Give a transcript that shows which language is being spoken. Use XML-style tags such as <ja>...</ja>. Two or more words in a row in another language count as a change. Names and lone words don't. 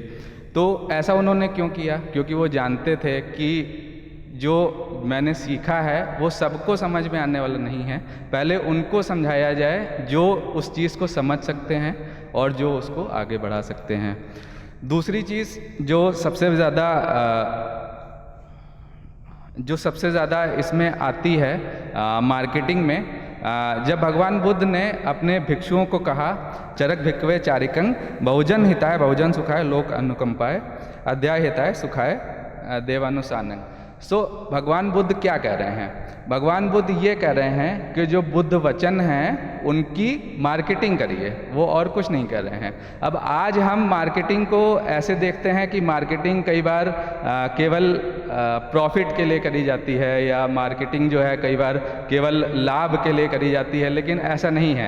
<hi>तो ऐसा उन्होंने क्यों किया? क्योंकि वो जानते थे कि जो मैंने सीखा है वो सबको समझ में आने वाला नहीं है, पहले उनको समझाया जाए जो उस चीज़ को समझ सकते हैं और जो उसको आगे बढ़ा सकते हैं। दूसरी चीज़ जो सबसे ज़्यादा इसमें आती है मार्केटिंग में, जब भगवान बुद्ध ने अपने भिक्षुओं को कहा</hi> <pi>चरक भिक्खवे चारिकं बहुजन हिताय बहुजन सुखाय लोक अनुकंपाय अध्याय हिताय सुखाय देवानुसानंग।</pi> <hi>भगवान बुद्ध क्या कह रहे हैं? भगवान बुद्ध ये कह रहे हैं कि जो बुद्ध वचन हैं उनकी मार्केटिंग करिए, वो और कुछ नहीं कर रहे हैं। अब आज हम मार्केटिंग को ऐसे देखते हैं कि मार्केटिंग कई बार केवल प्रॉफिट के लिए करी जाती है, या मार्केटिंग जो है कई बार केवल लाभ के लिए करी जाती है, लेकिन ऐसा नहीं है।</hi>